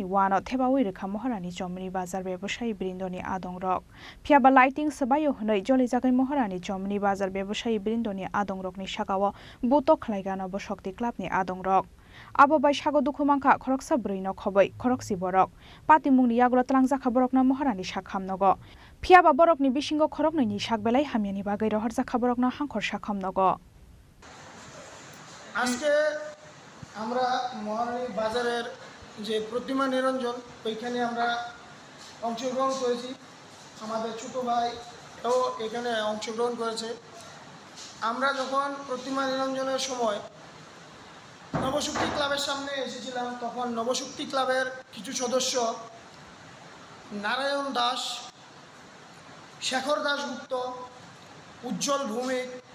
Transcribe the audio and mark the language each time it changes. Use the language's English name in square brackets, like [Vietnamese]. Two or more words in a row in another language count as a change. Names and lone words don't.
[Kok Borok] वानो थेबावै रेखा महारानि चमनि बाजार व्यवसायी बृन्दनि आदं रक फियाबा लाइटिं सबायो हनै जले जागै महारानि चमनि बाजार व्यवसायी बृन्दनि आदं रकनि साकाव बुतो खलाइगा नबशक्ति क्लाबनि आदं रक आबो बाय सागो दुखु मांखा खरकसा ब्रैनो खबै खरकसि बरक पार्टी मुंनि यागुलो तलां जाखा बरकना महारानि साखामनगो फियाबा बरकनि बिसिङाव खरकनैनि साक बेलाय हामियानि बागै रहरजाखा बरकना हांखर साखामनगो। [Bangla] আজকে আমরা মহারানী বাজারের যে প্রতিমা নিরঞ্জন ওইখানে আমরা অংশগ্রহণ করেছি, আমাদের ছোটো ভাইও এখানে অংশগ্রহণ করেছে। আমরা যখন প্রতিমা নিরঞ্জনের সময় নবশক্তি ক্লাবের সামনে এসেছিলাম তখন নবশক্তি ক্লাবের কিছু সদস্য নারায়ণ দাস, শেখর দাশগুপ্ত, উজ্জ্বল ভৌমিক,